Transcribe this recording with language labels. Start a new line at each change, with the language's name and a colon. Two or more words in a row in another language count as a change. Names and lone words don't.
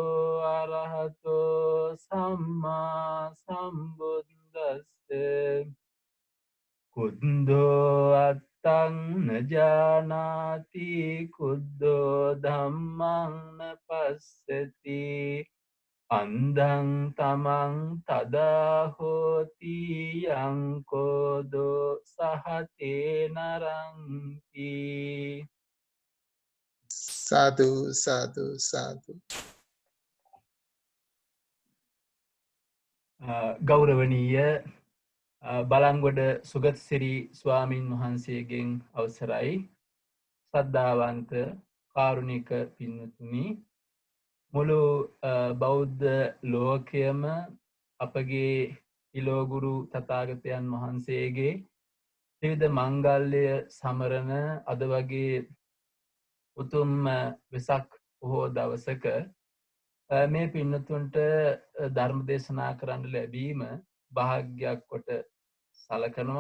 Pali: අරහතෝ සම්මා සම්බුද්දස්සේ කුද්දෝ අත්තං නජානාති කුද්දෝ ධම්මං නපස්සති අන්ධං තමන් තදාහෝති යංකෝදෝ සහතේ නරංකි. සාදු සාදු සාදු.
Sinhala: ගෞරවනීය බලංගොඩ සුගතසිරි ස්වාමින් වහන්සේගෙන් අවසරයි. ශ්‍රද්ධාවන්ත කාරුණික පින්වතුනි, මුළු බෞද්ධ ලෝකයම අපගේ ඉලෝගුරු තථාගතයන් වහන්සේගේ ත්‍රිවිධ මංගල්‍ය සමරන අද වගේ උතුම් වෙසක් පොහෝ දවසක මේ පින්නතුන්ට ධර්ම දේශනා කරන්න ලැබීම භාග්‍යයක් කොට සලකනවා.